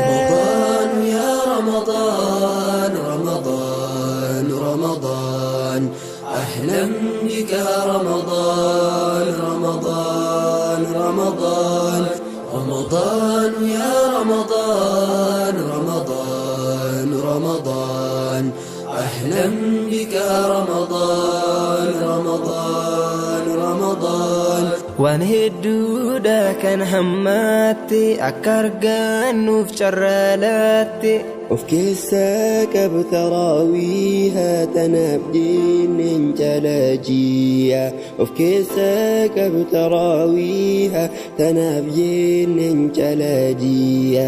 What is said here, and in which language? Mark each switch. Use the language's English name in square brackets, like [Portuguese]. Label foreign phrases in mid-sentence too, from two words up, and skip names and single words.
[Arabic] رمضان يا رمضان رمضان رمضان أهلا بك رمضان رمضان رمضان رمضان يا رمضان رمضان رمضان أهلا بك رمضان رمضان رمضان [Oromo] waan hedduudha kan hammaate akka argannuuf carraalatte of keessaa qabu taraawiiha tanaaf jenneen jalajiya of keessaa qabu taraawiiha tanaaf jenneen jalajiya